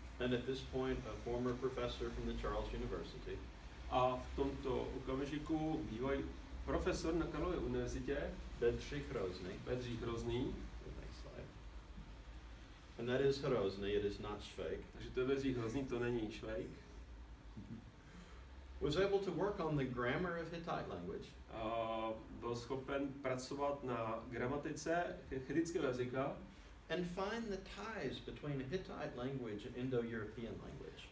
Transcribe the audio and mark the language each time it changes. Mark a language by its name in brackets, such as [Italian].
[English] And at this point, a former professor from the Charles University. [Czech] A v tomto okamžiku bývalý profesor na Karlově univerzitě Bedřich Hrozný. [English] And that is Hrozný, it is not Švejk. [Czech] Takže to je Bedřich Hrozný, to není Švejk. [English] Was able to work on the grammar of Hittite language. [Czech] Byl schopen pracovat na gramatice chetického jazyka. [English] And find the ties between Hittite language and Indo-European language.